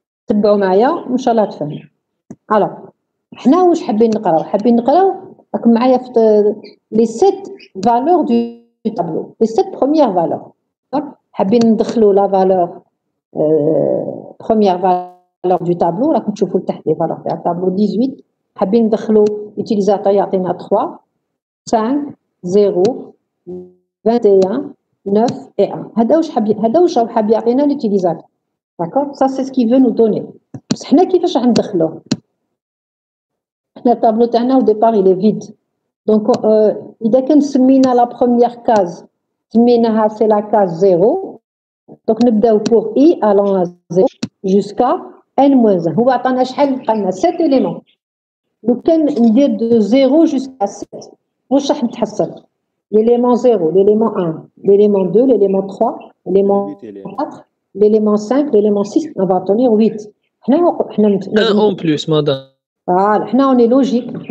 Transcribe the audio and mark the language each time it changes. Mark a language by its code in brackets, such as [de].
[ar] Alors, حنا واش حابين نقراو راكم معايا في [fr] les 7 valeurs du tableau, les 7 premières valeurs. [ar] حابين ندخلوا la valeur première valeur du tableau, راكم تشوفوا تحت les valeurs تاع الtableau 18. حابين ندخلوا utilisateur يعطينا 3 5 0 21 9 et 1. هذا واش حاب يعطينا l'utilisateur. [fr] D'accord? Ça c'est ce qu'il veut nous donner. [ar] بس حنا كيفاش غندخلوه؟ [fr] Le tableau au départ il est vide. Donc, [ar] إذا كان سمينا [fr] la première case, سميناها c'est la case 0. Donc, نبداو pour i allant à 0 jusqu'à n-1. [ar] هو عطانا شحال؟ عطانا 7 éléments. لو كان ندير [fr] de 0 jusqu'à 7 [ar] واش راح نتحصل؟ [fr] L'élément 0, l'élément 1, l'élément 2, l'élément 3, l'élément 4, l'élément 5, l'élément 6, on va obtenir 8. Un en plus, madame. Voilà, on est logique.